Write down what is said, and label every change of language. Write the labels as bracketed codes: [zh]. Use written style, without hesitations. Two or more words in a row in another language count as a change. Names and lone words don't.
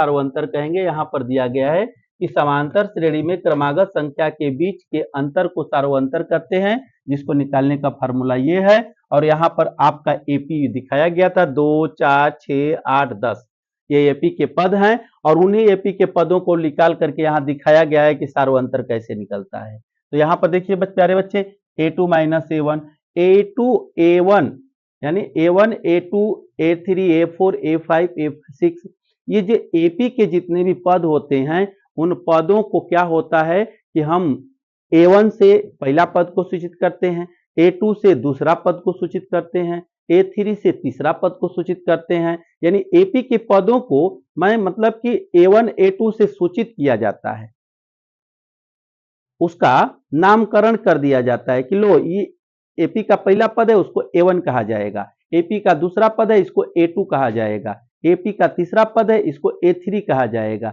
[hi] यहां पर दिया गया है कि समांतर श्रेणी में क्रमागत संख्या के बीच के अंतर को सार्वंतर कहते हैं, जिसको निकालने का फार्मूला ये है। और यहाँ पर आपका एपी दिखाया गया था 2, 4, 6, 8, 10 ये एपी के पद हैं, और उन्हीं एपी के पदों को निकाल करके यहाँ दिखाया गया है कि सार्वंतर कैसे निकलता है। तो यहाँ पर देखिए प्यारे बच्चे, a2 माइनस a1, a2 a1 यानी a1 a2 a3 a4 a5 a6 ये जो एपी के जितने भी पद होते हैं उन पदों को क्या होता है कि हम a1 से पहला पद को सूचित करते हैं, a2 से दूसरा पद को सूचित करते हैं, a3 से तीसरा पद को सूचित करते हैं। यानी एपी के पदों को मैं मतलब कि a1 a2 से सूचित किया जाता है, उसका नामकरण कर दिया जाता है कि लो ये एपी का पहला पद है उसको a1 कहा जाएगा, एपी का दूसरा पद है इसको a2 कहा जाएगा, एपी का तीसरा पद है इसको a3 कहा जाएगा।